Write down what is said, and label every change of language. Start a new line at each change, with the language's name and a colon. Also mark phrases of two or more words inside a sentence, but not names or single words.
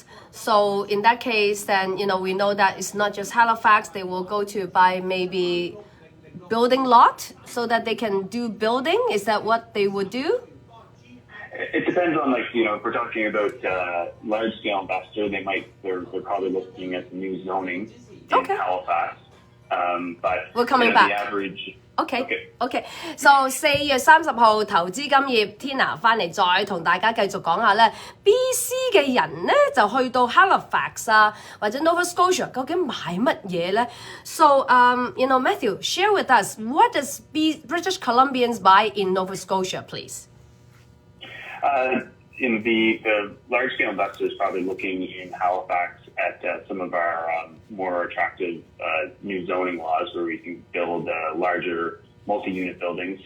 English: So in that case, then, we know that it's not just Halifax, they will go to buy maybe building lot so that they can do building. Is that what they would do? It depends on, if we're talking about large-scale investor, they're probably looking at the new zoning in Halifax. But we're coming back. The average... Okay. So
Cantonese: 4 月30號投資金業 Tina 翻嚟再同大家繼續講下咧 ，BC 嘅人咧就去到 Halifax 啊或者 Nova Scotia 究竟買乜嘢咧 ？
English: So Matthew, share with us what does British Columbians buy in Nova Scotia, please? The large-scale investors probably looking in Halifax at some of our more attractive new zoning laws where we can build larger multi-unit buildings.